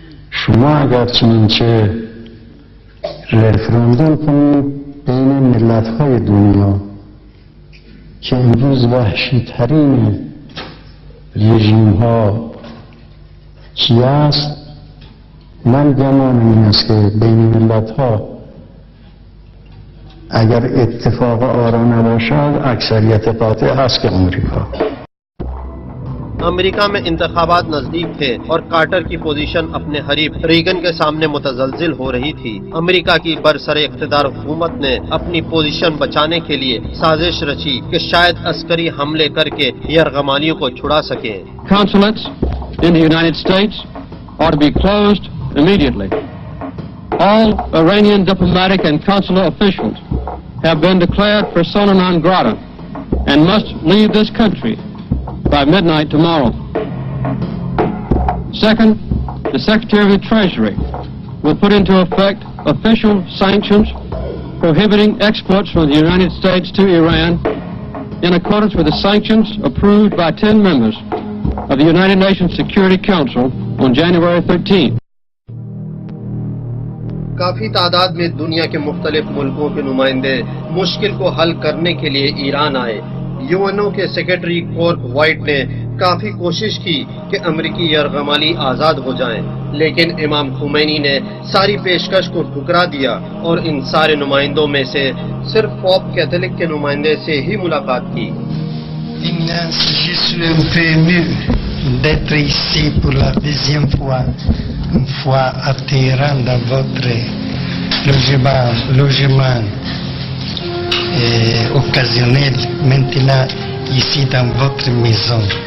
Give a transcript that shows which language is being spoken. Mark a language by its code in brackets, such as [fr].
[fa] شما اگر چنانچه رفراندوم کنید بین ملت‌های دنیا که امروز وحشی ترین رژیم ها چی است، من گمانم این است که بین ملت ها اگر اتفاق آرا نباشد اکثریت قاطع هست که امریکا. [ur] امریکہ میں انتخابات نزدیک تھے اور کارٹر کی پوزیشن اپنے حریف ریگن کے سامنے متزلزل ہو رہی تھی۔ امریکہ کی برسر اقتدار حکومت نے اپنی پوزیشن بچانے کے لیے سازش رچی کہ شاید عسکری حملے کر کے یرغمالیوں کو چھڑا سکیں۔ [en] Consulates in the United States are to be closed immediately. All Iranian diplomatic and consular officials have been declared persona non grata and must leave this country by midnight tomorrow. Second, the Secretary of the Treasury will put into effect official sanctions prohibiting exports from the United States to Iran in accordance with the sanctions approved by 10 members of the United Nations Security Council on January 13th. [ur] کافی تعداد میں دنیا کے مختلف ملکوں کے نمائندے مشکل کو حل کرنے کے لیے ایران آئے۔ یو کے سیکرٹری کورک وائٹ نے کافی کوشش کی کہ امریکی یرغمالی آزاد ہو جائیں، لیکن امام خمینی نے ساری پیشکش کو ٹھکرا دیا اور ان سارے نمائندوں میں سے صرف پوپ کیتھولک کے نمائندے سے ہی ملاقات کی۔ [fr] Éminence, je suis un peu ému d'être ici pour la deuxième fois, une fois à Téhéran dans votre logement occasionnel, maintenant ici dans votre maison.